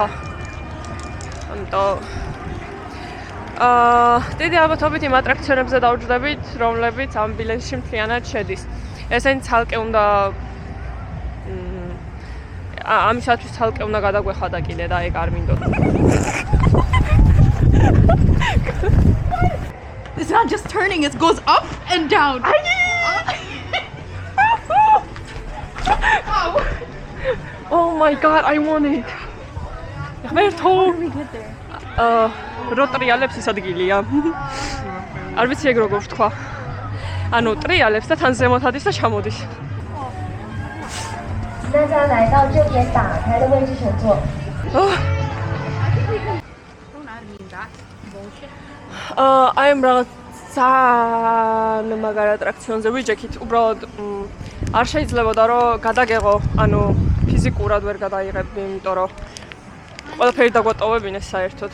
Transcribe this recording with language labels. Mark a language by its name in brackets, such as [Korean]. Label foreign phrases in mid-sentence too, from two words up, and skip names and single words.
[Georgian] ამიტომ დიდი ალბათობით იმ ატრაქციონებზე დავჯდებით, რომლებიც ამ ბილეთში მთლიანად შედის. ესენი ცალკე უნდა ამისათვის ცალკე უნდა გადაგვეხადა კიდე და ეგ არ მინდოდა. [English] It's not just turning, it goes up and down. Oh my god, I want it. [Georgian] ღმერთო. რო ტრიალებს ის ადგილია. არ ვიცი ეგ როგორ ვთქვა. ანუ ტრიალებს და თან ზემოთ ადის და ჩამოდის. [Chinese] 请大家来到这边打开的位置乘坐。 [Georgian] აი ამ რაღაც ძალიან მაგარ ატრაქციონზე ვიჯექით, უბრალოდ არ შეიძლებოდა რომ გადაგეღო, ანუ ფიზიკურად ვერ გადაიღებდი, იმიტომ რომ ყველაფერი დაგვატოვებინეს საერთოდ.